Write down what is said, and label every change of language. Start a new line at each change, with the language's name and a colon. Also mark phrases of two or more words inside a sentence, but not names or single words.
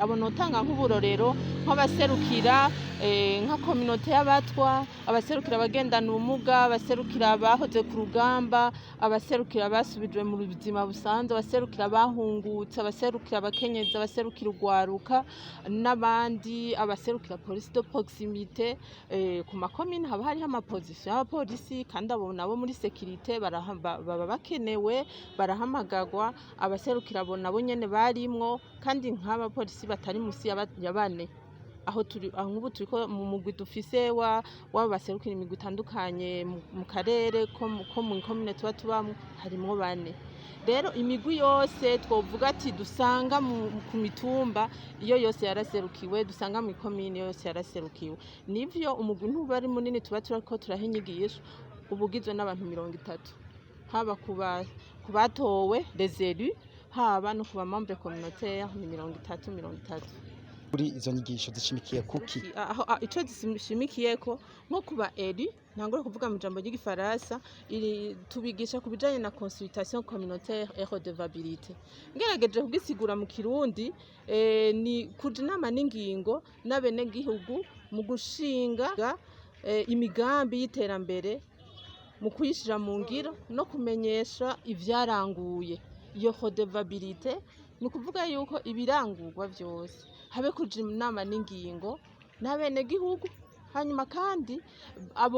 Rundi: Abo notanga nk'uburorero nk'abaserukira nka communauté y'abatwa, abaserukira abagendana ubumuga, abaserukira abahoze ku rugamba, abaserukira basubijwe mu buzima busanzwe, abaserukira abahungutse, abaserukira abakenyezi, abaserukira urwaruka n'abandi, abaserukira
French: police de proximité.
Rundi: Ku makomine haba hariho amaposition y'abapolisi kandi abo nabo muri sécurité baba bakenewe barahamagagwa. Abaserukira abo nabo nyene barimwo kandi nk'abapolisi batari musi ya 4. Aho nk'ubu turiko mu mugwi dufise baserukira imigwi itandukanye mu karere ko mu komine tubamo harimwo 4. Rero imigwi yose twovuga ati dusanga ku mitumba iyo yose yaraserukiwe, dusanga mu komine yose yaraserukiwe. Nivyo umugwi ntuba ari munini tuba turako turahinyigisha ubugizwe n'abantu 30, haba kubatowe
French: les élus,
Rundi: haba no kuba
French: membre communautaire
Rundi: ni 30. Kuri izo nyigisho zishimikiye kuki? Ico zishimikiyeko nko kuba élus ntangore kuvuga mu jambo ry'igifaransa tubigisha kubijanye na
French: consultation communautaire et redevabilité.
Rundi: Ngerageje kugisigura mu Kirundi ni kuja inama n'ingingo n'abene gihugu mu gushinga imigambi y'iterambere, mu kuyishira mu ngiro no kumenyesha ivyaranguye. Iyo redevabilité ni ukuvuga yuko ibirangurwa vyose habe kuja inama n'ingingo n'abene gihugu hanyuma kandi abo